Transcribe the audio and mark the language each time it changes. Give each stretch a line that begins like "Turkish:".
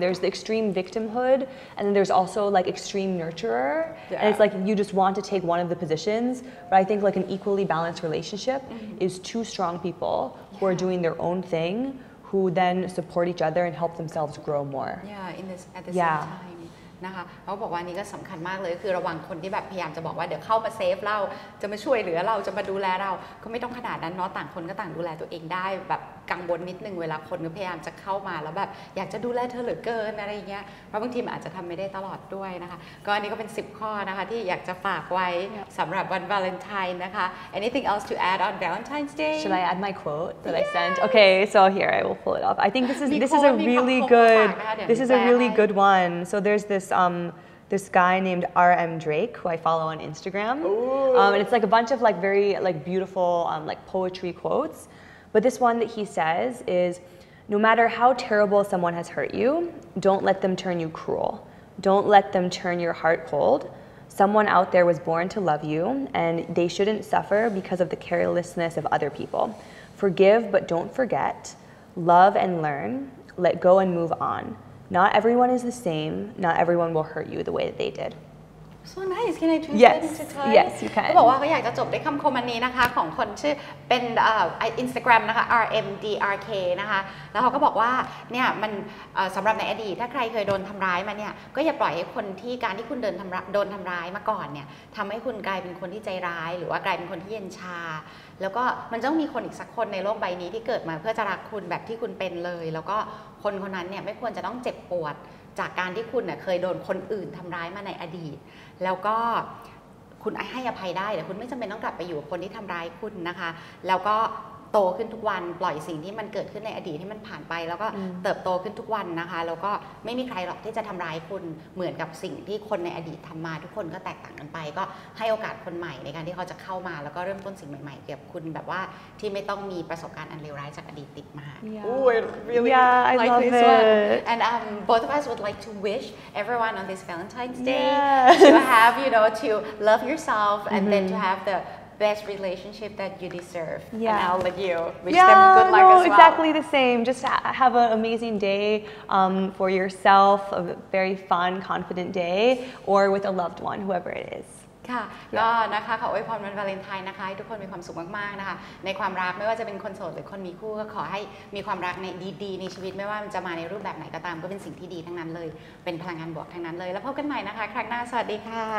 English: There's the extreme victimhood, and then there's also like extreme nurturer, and it's like you just want to take one of the positions. But I think like an equally balanced relationship is two strong people who are doing their own thing, who then support each other and help themselves grow more. At the same time
Thai: นะคะเขาบอกว่านี่ก็สำคัญมากเลยคือระวังคนที่แบบพยายามจะบอกว่าเดี๋ยวเข้ามาเซฟเราจะมาช่วยเหลือเราจะมาดูแลเราก็ไม่ต้องขนาดนั้นเนาะต่างคนก็ต่างดูแลตัวเองได้แบบกังวลนิดนึงเวลาคนก็พยายามจะเข้ามาแล้วแบบอยากจะดูแลเธอเหลือเกินอะไรเงี้ยเพราะบางทีมันอาจจะทำไม่ได้ตลอดด้วยนะคะก็อันนี้ก็เป็น10ข้อนะคะที่อยากจะฝากไว้สำหรับวันวาเลนไทน์นะคะ
English: Anything else to add on Valentine's Day? Should I add my quote that I sent? Okay, so here I will pull it up. I think this is a really good one. So there's this guy named R.M. Drake who I follow on Instagram, and it's like a bunch of like very like beautiful like poetry quotes. But this one that he says is, no matter how terrible someone has hurt you, don't let them turn you cruel. Don't let them turn your heart cold. Someone out there was born to love you, and they shouldn't suffer because of the carelessness of other people. Forgive, but don't forget. Love and learn. Let go and move on. Not everyone is the same. Not everyone will hurt you the way that they did. So nice. Can I translate into Thai? Yes, you can.
Thai: เขาบอกว่าเขาอยากจะจบด้วยคำคมอันนี้นะคะของคนชื่อเป็น Instagram นะคะ RMDRK นะคะแล้วเขาก็บอกว่าเนี่ยมันสำหรับในอดีตถ้าใครเคยโดนทำร้ายมาเนี่ยก็อย่าปล่อยให้คนที่การที่คุณโดนทำร้ายมาก่อนเนี่ยทำให้คุณกลายเป็นคนที่ใจร้ายหรือว่ากลายเป็นคนที่เย็นชาแล้วก็มันต้องมีคนอีกสักคนในโลกใบนี้ที่เกิดมาเพื่อจะรักคุณแบบที่คุณเป็นเลยแล้วก็คนคนนั้นเนี่ยไม่ควรจะต้องเจ็บปวดจากการที่คุณเคยโดนคนอื่นทำร้ายมาในอดีตแล้วก็ คุณให้อภัยได้แต่คุณไม่จำเป็นต้องกลับไปอยู่กับคนที่ทำร้ายคุณนะคะแล้วก็โตขึ้นทุกวันปล่อยสิ่งที่มันเกิดขึ้นในอดีตที่มันผ่านไปแล้วก็เติบโตขึ้นทุกวันนะคะแล้วก็ไม่มีใครหรอกที่จะทำร้ายคุณเหมือนกับสิ่งที่คนในอดีตทำมาทุกคนก็แตกต่างกันไปก็ให้โอกาสคนใหม่ในการที่เขาจะเข้ามาแล้วก็เริ่มต้นสิ่งใหม่ๆเกี่ยวกับคุณแบบว่าที่ไม่ต้องมีประสบการณ์อันเลวร้ายจากอดีตติดมา
English: Oh, I love this it. one. And both of us would like to wish everyone on this Valentine's Day to have, to love yourself and then to have the best relationship that you deserve. And I'll let you wish them good luck as well. Exactly the same. Just have an amazing day for yourself, a very fun, confident day, or with a loved one, whoever it is.
Thai: ค่ะก็นะคะขออวยพรวันวาเลนไทน์นะคะให้ทุกคนมีความสุขมากๆนะคะในความรักไม่ว่าจะเป็นคนโสดหรือคนมีคู่ก็ขอให้มีความรักในดีๆในชีวิตไม่ว่ามันจะมาในรูปแบบไหนก็ตามก็เป็นสิ่งที่ดีทั้งนั้นเลยเป็นพลังงานบวกทั้งนั้นเลยแล้วพบกันใหม่นะคะครั้งหน้าสวัสดีค่ะ